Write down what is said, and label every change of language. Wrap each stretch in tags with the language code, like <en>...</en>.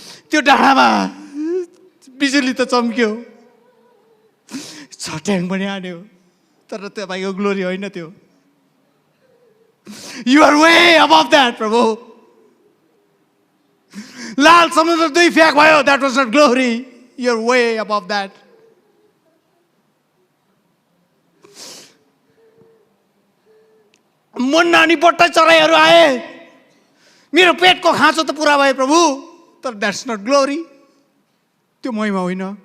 <ne>त्यो डाँडामा बिजुली त चम्क्यो, छट्याङ पनि हान्यो, तर तपाईँको ग्लोरी होइन त्यो।</ne> <en>You are way above that, प्रभु।</en> <ne>लाल समुद्र दुई फ्याक भयो,</ne> <en>that was not glory. You are way above that.</en> <ne>Munna अनि बट्टा चराईहरू आए, मेरो पेटको खाँचो त पुरा भयो प्रभु, तर</ne> <en>that's not glory.</en> <ne>त्यो महिमा होइन।</ne>